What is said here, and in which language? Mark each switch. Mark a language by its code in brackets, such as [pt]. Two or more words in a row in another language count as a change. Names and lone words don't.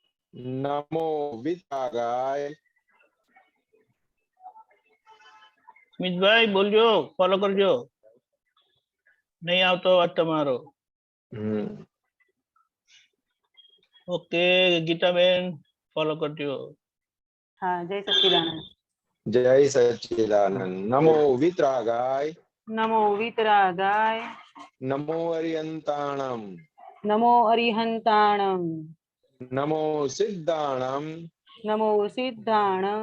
[sa] नमो वितरागाय। [gu] સ્મિતભાઈ બોલજો, ફોલો કરજો. નહીં આવતો વાત તમારો. ઓકે ગીતાબેન ફોલો કરજો. [hi] हाँ जय सच्चिदानंद। जय सच्चिदानंद। [sa] नमो वितरागाय। नमो वीतरागाय। [pra] नमो अरिहंताणम। नमो अरिहंताणम। नमो सिद्धाणम। नमो सिद्धाणम।